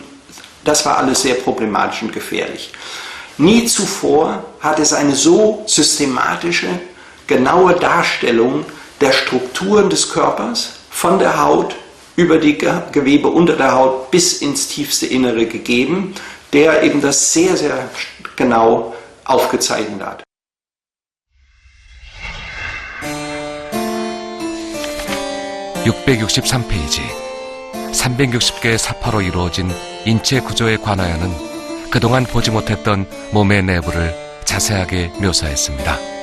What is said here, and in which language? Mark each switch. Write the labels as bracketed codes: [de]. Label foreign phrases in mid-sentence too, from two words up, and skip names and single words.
[de] Das war alles sehr problematisch und gefährlich. Nie zuvor hat es eine so systematische, genaue Darstellung der Strukturen des Körpers, von der Haut über die Gewebe unter der Haut bis ins tiefste Innere gegeben, der eben das sehr, sehr genau aufgezeichnet hat. [ko] (663페이지) 360개의 사파로 이루어진 인체 구조에 관하여는 그동안 보지 못했던 몸의 내부를 자세하게 묘사했습니다.